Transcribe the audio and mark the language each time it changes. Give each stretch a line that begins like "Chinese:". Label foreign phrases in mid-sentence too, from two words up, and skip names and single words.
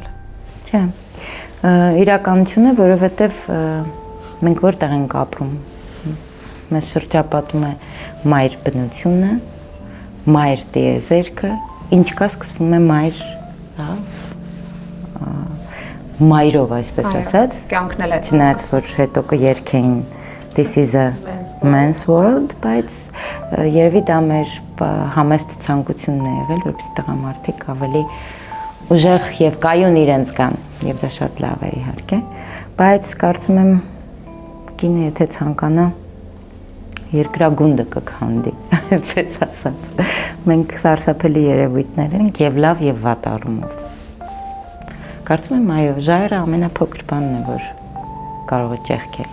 Armenian: Չէ, իրականություն է, որովհետև մենք որտեղ ենք ապրում։ Մեզ շրջապատում է մայր բնությունը, մայր տիեզերքը, ինչ կա սկսվում է մայր, հա, մայրով այսպես ասած, կյանքն էլ է չնայած որ հետո կերքեին
English: this is a man's world,
Armenian: բայց երևի դա մեր համեստ ցանկությունն է եղել, որպեսզի տղամարդիկ ավելի ուժեղ եւ կայուն իրենց կան, եւ դա շատ լավ է իհարկե, բայց կարծում եմ կինը եթե ցանկանա երկրագունդը կքանդի, այդպես ասած։ Մենք սարսափելի երևույթներ ենք եւ լավ եւ վատ առումով։ Կարծում եմ այո, ժայռը ամենափոքր բանն է, որ կարող է ճեղքել։